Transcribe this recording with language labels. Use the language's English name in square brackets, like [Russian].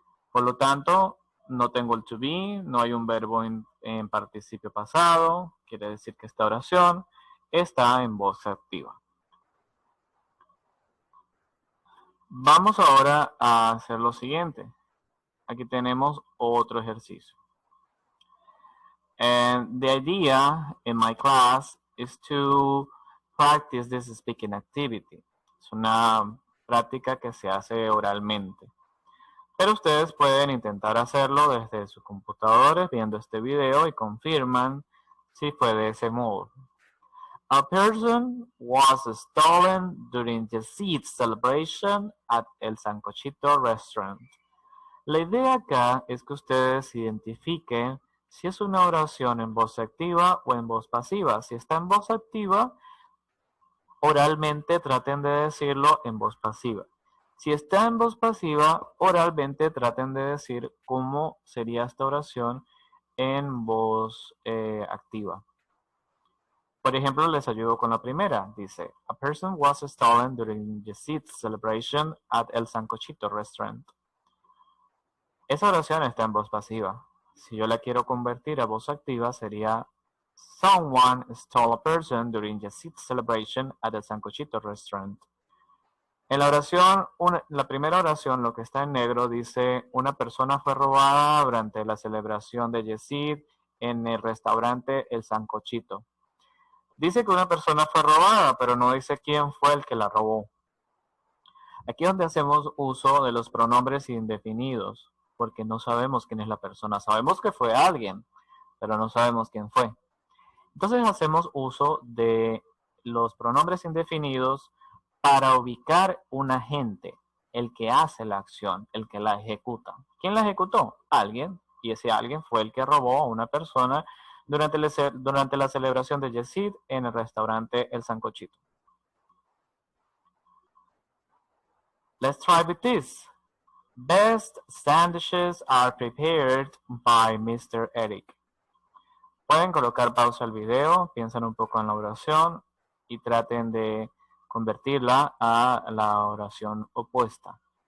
[Spanish] Por lo tanto, no tengo el to be, no hay un verbo en participio pasado, quiere decir que esta oración está en voz activa. Vamos ahora a hacer lo siguiente. Aquí tenemos otro ejercicio. [English] And the idea in my class is to practice this speaking activity. [Spanish] Es una práctica que se hace oralmente. Pero ustedes pueden intentar hacerlo desde sus computadores viendo este video y confirman si fue de ese modo. [English] A person was stolen during the seed celebration at El Sancochito restaurant. [Spanish] La idea acá es que ustedes identifiquen si es una oración en voz activa o en voz pasiva. Si está en voz activa, oralmente traten de decirlo en voz pasiva. Si está en voz pasiva, oralmente traten de decir cómo sería esta oración en voz activa. Por ejemplo, les ayudo con la primera. [English] Dice, a person was stolen during the seed celebration at El Sancochito restaurant. [Spanish] Esa oración está en voz pasiva. Si yo la quiero convertir a voz activa, sería [English] someone stole a person during the seed celebration at the Sancochito restaurant. [Spanish] En la oración, la primera oración, lo que está en negro, dice, una persona fue robada durante la celebración de Yesid en el restaurante El Sancochito. Dice que una persona fue robada, pero no dice quién fue el que la robó. Aquí es donde hacemos uso de los pronombres indefinidos, porque no sabemos quién es la persona. Sabemos que fue alguien, pero no sabemos quién fue. Entonces hacemos uso de los pronombres indefinidos para ubicar un agente, el que hace la acción, el que la ejecuta. ¿Quién la ejecutó? Alguien, y ese alguien fue el que robó a una persona durante la celebración de Yesid en el restaurante El Sancochito. [English] Let's try with this. Best sandwiches are prepared by Mr. Eric. [Spanish] Pueden colocar pausa al video, piensen un poco en la oración y traten de convertirla a la oración opuesta.